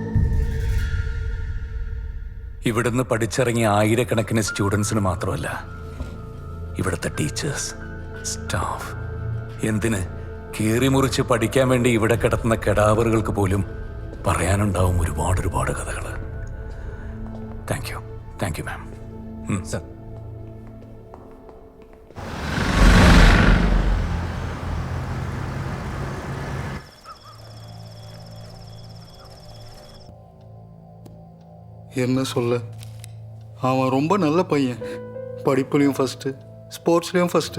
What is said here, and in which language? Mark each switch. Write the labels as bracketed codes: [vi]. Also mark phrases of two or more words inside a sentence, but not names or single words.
[ml] ഇവിടുന്ന് പഠിച്ചിറങ്ങിയ ആയിരക്കണക്കിന് സ്റ്റുഡൻസിന് മാത്രമല്ല, ഇവിടുത്തെ ടീച്ചേഴ്സ്, സ്റ്റാഫ്, എന്തിന് കീറിമുറിച്ച് പഠിക്കാൻ വേണ്ടി ഇവിടെ കിടത്തുന്ന കെടാവറുകൾക്ക് പോലും പറയാനുണ്ടാവും ഒരുപാട് കഥകൾ. [en] thank you ma'am. [ml] സർ, [ta] என்ன சொல்ல, அவன் ரொம்ப நல்ல பையன். படிப்புலேயும் ஃபஸ்ட்டு, ஸ்போர்ட்ஸ்லேயும் ஃபஸ்ட்டு.